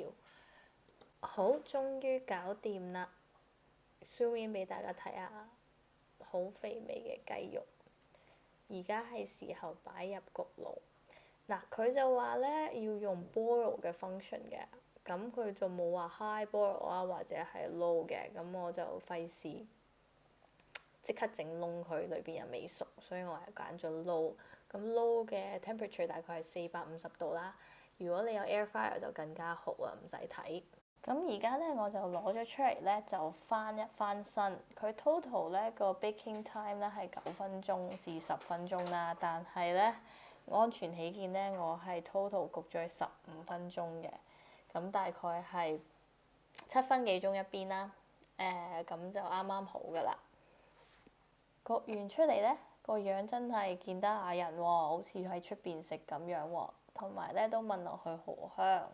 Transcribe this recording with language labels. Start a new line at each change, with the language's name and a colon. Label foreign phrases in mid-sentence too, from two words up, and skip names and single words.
Cantonese: 好，終於搞掂啦！
English: zoom in
Cantonese: 俾大家睇下，好肥美嘅雞肉。而家係時候擺入焗爐。嗱，佢就話咧要用 boil 嘅 function 嘅。咁佢就冇話
English: high boil
Cantonese: 啊，或者係 low 嘅，咁我就費事即刻整燶佢，裏邊又未熟，所以我係揀咗 low。咁 low 嘅 temperature 大概係450度啦。如果你有
English: air fryer
Cantonese: 就更加好啊，唔使睇。咁而家咧我就攞咗出嚟咧，就翻一翻身。佢 total 咧個
English: baking time
Cantonese: 咧係9分鐘至10分鐘啦，但係咧安全起見咧，我係 total 焗咗15分鐘嘅。咁大概係7分幾鐘一邊啦，咁就啱啱好噶啦。焗完出嚟咧，個樣真係見得雅人喎，好似喺出邊食咁樣喎，同埋咧都聞落去好香。